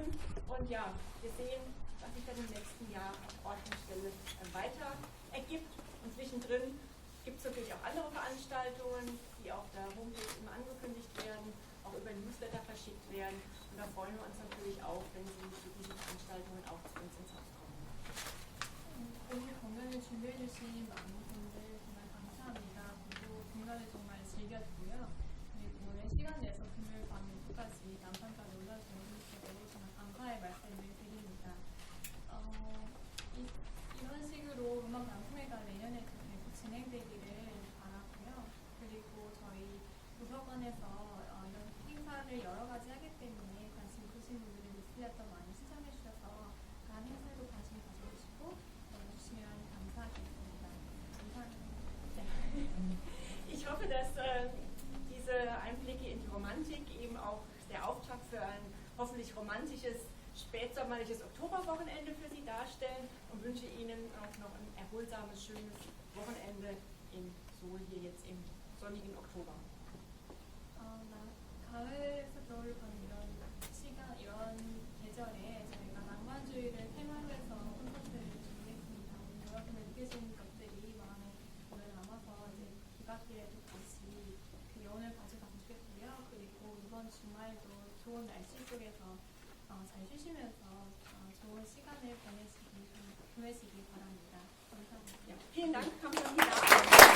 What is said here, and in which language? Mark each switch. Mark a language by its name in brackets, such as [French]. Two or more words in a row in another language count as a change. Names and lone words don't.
[German] Und ja, wir sehen, was sich dann im nächsten Jahr auf Ort und Stelle weiter ergibt. Und zwischendrin gibt es natürlich auch andere Veranstaltungen, die auf der Homepage immer angekündigt werden, auch über Newsletter verschickt werden. Und da freuen wir uns natürlich auch, wenn Sie für diese Veranstaltungen auch zu uns ins Haus kommen. [Korean] 오늘 공연을 준비해주신 많은 분들 정말 감사합니다. 그리고 공연을 정말 즐겼고요. 그리고 오늘 시간 내서 금요일 밤 2시까지 남산까지 올라주신 분들께 정말 감사의 말씀을 드립니다. 이런 식으로 음악 방송회가 내년에도 계속 진행되기를 바라고요. 그리고 저희 도서관에서 이런 행사를 여러 가지 하기 때문에 관심 있으신 분들은 뉴스레터 많이 시청해 주셔서 다른 행사에도 관심 가져주시고 주시면 감사하겠습니다. 감사합니다. [German] Ich hoffe, dass diese Einblicke in die Romantik eben auch der Auftakt für ein hoffentlich romantisches, spätsommerliches Oktoberwochenende für Sie darstellen und wünsche Ihnen auch noch ein erholsames, schönes Wochenende in Seoul hier jetzt im sonnigen Oktober. [Korean] 가을에서 겨울을 가는 이런 시간, 이런 계절에 저희가 낭만주의를 테마로 해서 콘서트를 준비했습니다. 여러분들 느끼시는 것들이 마음에 오래 남아서 이제 귀갓길에도 다시 그 여운을 가져가면 좋겠고요. 그리고 이번 주말도 좋은 날씨 속에서 잘 쉬시면서 좋은 시간을 보내시기 바랍니다. 감사합니다. [German] Ja, vielen Dank, [Korean] 감사합니다.